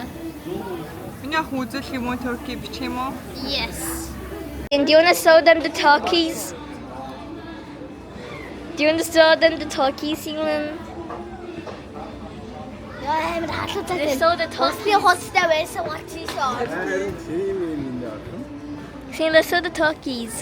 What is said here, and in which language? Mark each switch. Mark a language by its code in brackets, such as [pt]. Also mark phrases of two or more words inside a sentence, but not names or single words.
[mn] Миний ах үзүүлэх юм уу turkey бичих юм уу? [en] Yes. And do you want to show them the turkeys? Do you want to show them the turkeys, Simon? They show the turkeys. See, let's show the turkeys.